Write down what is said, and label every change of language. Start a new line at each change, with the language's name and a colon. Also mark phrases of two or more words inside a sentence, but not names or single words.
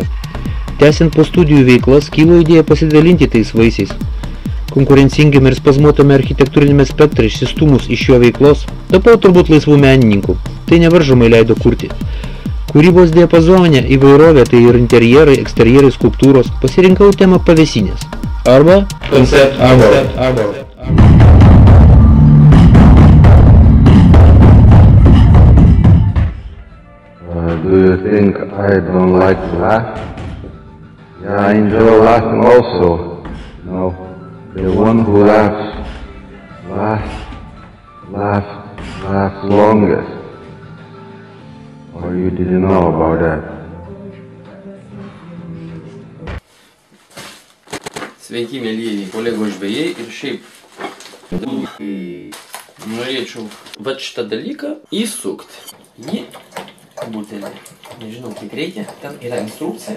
Lithuanian: Tęsiant po studijų veiklas, kilo idėja pasidalinti tais vaisiais. Konkurencingame ir spazmuotame architektūrinėme spektre išsistūmus iš jo veiklos, tapau turbūt laisvų menininkų. Tai nevaržomai leido kurti. Kūrybos diapazone įvairovė, tai ir interjerai, eksterjerai, skulptūros, pasirinkau temą pavėsinės. Arba Concept Arbor.
English: Do you think I don't like to laugh? Yeah, I enjoy laughing also. No, the one who laughs longest. Or you didn't know about that?
Lithuanian: Sveiki, mėlyjeji kolegos žvejai ir šiaip. Norėčiau vat šitą dalyką įsukti į butelį. Nežinau, kiek reikia. Ten yra instrukcija.